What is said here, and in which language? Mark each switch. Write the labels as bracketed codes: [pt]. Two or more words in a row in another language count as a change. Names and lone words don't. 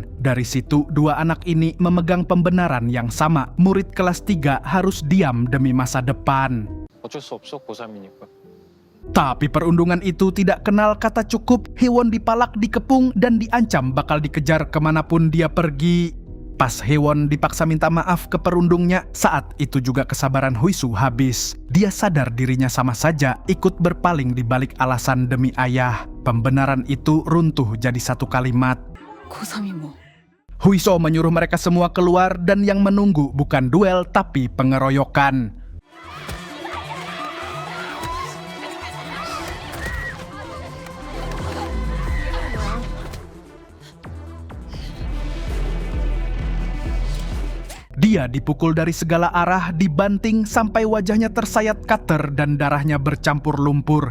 [id] Dari situ, 2 anak ini memegang pembenaran yang sama. Murid kelas 3 harus diam demi masa depan. [ko] 어쩔 수 없어 고3이니까. [id] Tapi perundungan itu tidak kenal kata cukup. Hewon dipalak, dikepung, dan diancam bakal dikejar kemanapun dia pergi. Pas Hewon dipaksa minta maaf ke perundungnya, saat itu juga kesabaran Huisu habis. Dia sadar dirinya sama saja ikut berpaling di balik alasan demi ayah. Pembenaran itu runtuh jadi satu kalimat. [ko] 고3이 뭐? [id] Huisu menyuruh mereka semua keluar dan yang menunggu bukan duel tapi pengeroyokan. Dia dipukul dari segala arah, dibanting sampai wajahnya tersayat cutter dan darahnya bercampur lumpur.